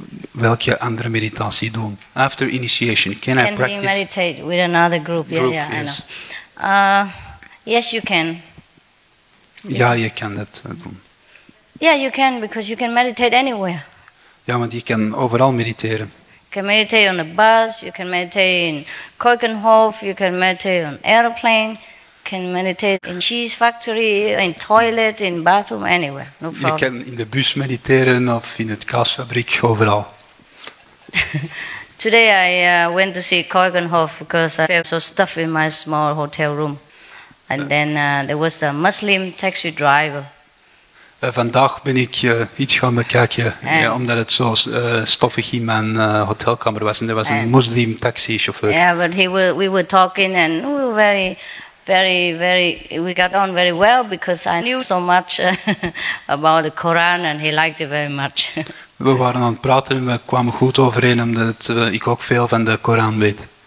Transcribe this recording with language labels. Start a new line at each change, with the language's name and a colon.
Dutch: Welke andere meditatie doen?
English: After initiation, can I practice? Can we meditate with another group? Group, yeah, yes. I know. Yes, you can.
Dutch: Ja, je kan dat doen.
English: Yeah, you can, because you can meditate anywhere.
Dutch: Ja, want je kan overal mediteren.
English: You can meditate on a bus, you can meditate in Keukenhof, you can meditate on airplane, you can meditate in cheese factory, in toilet, in bathroom, anywhere. No problem.
Dutch: Je kan in de bus mediteren of in het kaasfabriek, overal.
English: Today I went to see Keukenhof because I felt so stuffed in my small hotel room. And then there was a Muslim taxi driver.
Dutch: Vandaag ben ik iets gaan bekijken, omdat het zo stoffig in mijn hotelkamer was. En er was een moslim taxichauffeur.
English: Yeah, but we were talking and we were we got on very well because I knew so much about the Quran and he liked it very much.
Dutch: We waren aan het praten en we kwamen goed overeen omdat ik ook veel van de Koran weet.